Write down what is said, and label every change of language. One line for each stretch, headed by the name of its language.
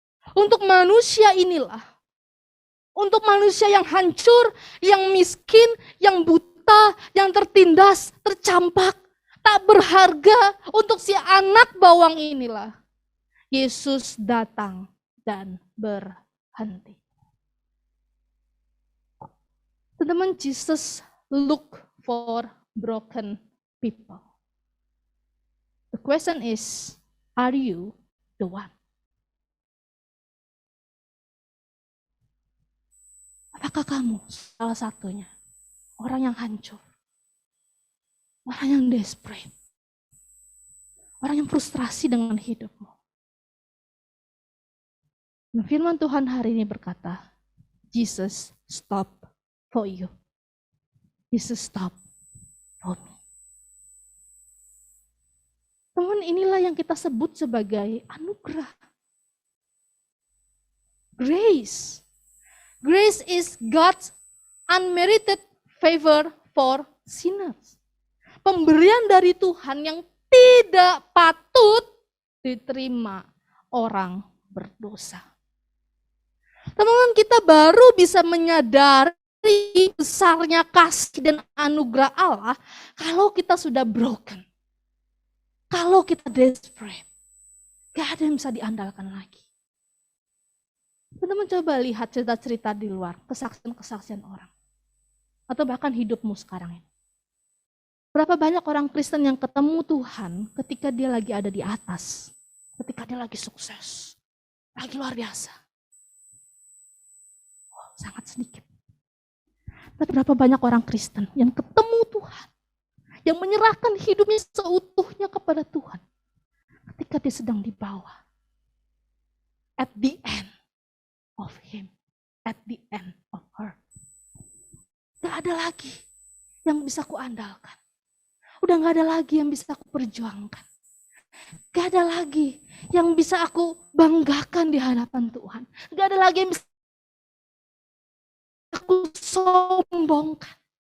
Indonesian: Untuk manusia inilah, untuk manusia yang hancur, yang miskin, yang buta, yang tertindas, tercampak, tak berharga, untuk si anak bawang inilah Yesus datang dan berhenti.
English: Teman-teman, Jesus look for broken people. The question is, are you the one?
Indonesian: Apakah kamu salah satunya? Orang yang hancur. Orang yang desperate. Orang yang frustrasi dengan hidupmu. Dan firman Tuhan hari ini berkata, Jesus stop for you.
English: Jesus stop for me.
Indonesian: Teman, inilah yang kita sebut sebagai anugerah.
English: Grace. Grace is God's unmerited favor for sinners.
Indonesian: Pemberian dari Tuhan yang tidak patut diterima orang berdosa. Teman-teman, kita baru bisa menyadari besarnya kasih dan anugerah Allah kalau kita sudah broken. Kalau kita desperate. Gak ada yang bisa diandalkan lagi. Teman-teman, coba lihat cerita-cerita di luar, kesaksian-kesaksian orang. Atau bahkan hidupmu sekarang ini. Berapa banyak orang Kristen yang ketemu Tuhan ketika dia lagi ada di atas. ketika dia lagi sukses, lagi luar biasa. Oh, sangat sedikit. Tapi berapa banyak orang Kristen yang ketemu Tuhan, yang menyerahkan hidupnya seutuhnya kepada Tuhan ketika dia sedang di bawah.
English: At the end of him, at the end of her.
Indonesian: Gak ada lagi yang bisa aku andalkan. Udah gak ada lagi yang bisa aku perjuangkan. Gak ada lagi yang bisa aku banggakan di hadapan Tuhan. Gak ada lagi yang bisa aku sombongkan.